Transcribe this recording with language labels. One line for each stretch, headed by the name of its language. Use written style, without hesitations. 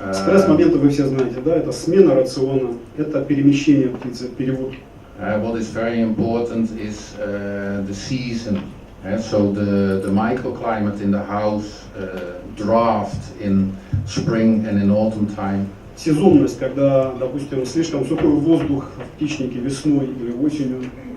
Russian: Стресс-моменты вы все знаете, да? Это смена рациона, это перемещение птицы, перевод.
English: What is very important is the season. So the microclimate in the house, draft in spring and in autumn time.
Russian: Сезонность, когда, допустим, слишком сухой воздух в птичнике весной или осенью.